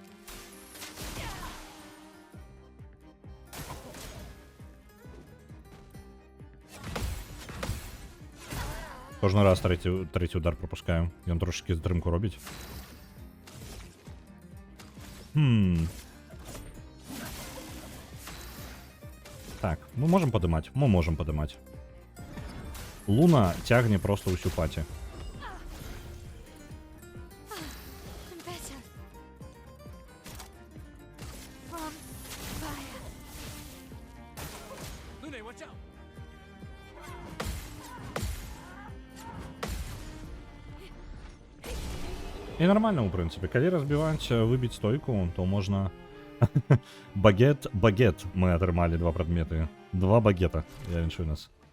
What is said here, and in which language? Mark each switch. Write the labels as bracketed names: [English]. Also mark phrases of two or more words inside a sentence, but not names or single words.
[Belarusian] Кожны раз трэці удар пропускаю. Ён трошки затрымку робіць. Так, мы можем падымаць? Мы можем падымаць. Луна цягне просто ўсю паці. [English] I'm better. From fire. Lune, watch out! [Belarusian] І нормально, у прынцыпе. Калі разбіваць, выбіць стойку, то можна... Багет мы атрымалі 2 прадметы. 2 багета, я віншую нас.